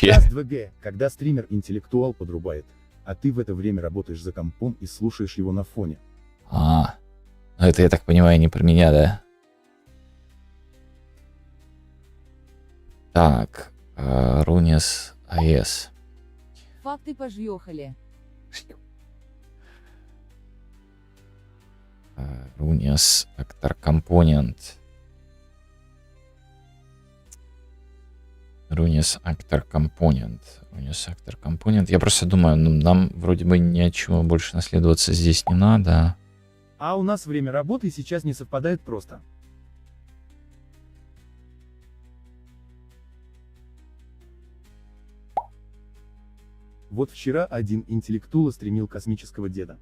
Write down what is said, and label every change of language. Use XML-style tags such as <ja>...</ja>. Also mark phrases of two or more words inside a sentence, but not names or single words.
<ru>Мечта с 2G, когда стример-интеллектуал подрубает, а ты в это время работаешь за компом и слушаешь его на фоне. Ну это, я так понимаю, не про меня, да? Так, Runes AES. Факты пожъехали. Runes Actor Component. Runes Actor Component. Runes Actor Component. Я просто думаю, ну, нам вроде бы ни от чего больше наследоваться здесь не надо. А у нас время работы сейчас не совпадает просто. Вот вчера один интеллектуал стримил космического деда.</ru>